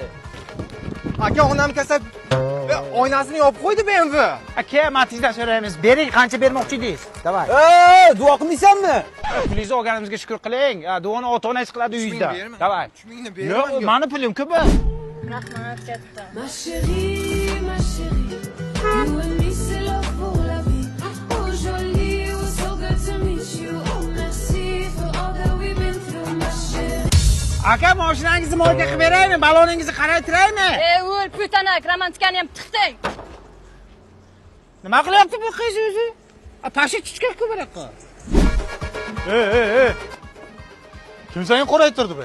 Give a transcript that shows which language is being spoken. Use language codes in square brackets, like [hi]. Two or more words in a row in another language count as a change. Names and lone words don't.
[uz] Aka onam kasal. Oynasini yopib qo'ydi BMW. Aka, Matizdan so'raymiz. Bering, qancha bermoqchi edingiz? Davay. Duo qilmaysanmi? Pulingizni olganimizga shukr qiling. Duoni ota-onangiz qiladi uyingizda. Davay. 3000 ni beraman. Yo'q, meni pulim ko'p. Rahmat katta. [fr] Ma chérie, [en] you and me [fr] c'est love pour la vie. Oh jolie, [en] it was so good to meet you. Oh merci for all that we've been through, [fr] ma chérie. [uz] Aka, mashinangizni molga qilib beraymi? Baloningizni qaraytiraymi? O'l, putanak, romantikani ham tiqding. Nima qilyapti bu qiz o'zi? Pashi tushgan-ku bunaqa. Kimsani qoraytirdi bu?